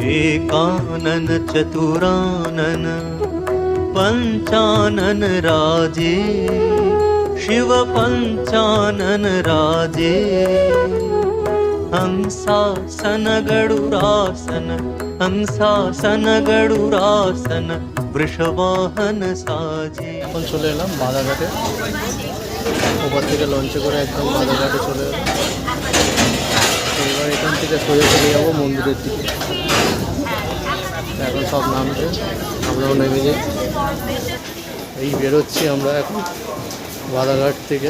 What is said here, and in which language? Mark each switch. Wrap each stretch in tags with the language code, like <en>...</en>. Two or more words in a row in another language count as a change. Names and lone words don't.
<hi>एकानन चतुरानन पंचानन राजे, शिव पंचानन राजे। हंसासन गरुडासन, हंसासन गरुडासन वृषवाहन साजे।</hi> <bn>এখন চলে এলাম বাদাঘাটে। ওপর থেকে লঞ্চে করে একদম বাদাঘাটে চলে এলাম। এবার এখান থেকে সোজা চলে যাবো মন্দিরের দিকে। এখন সব নামছে, আমরাও নেমে যাই। এই বেরোচ্ছি আমরা এখন বাদাঘাট থেকে।</bn>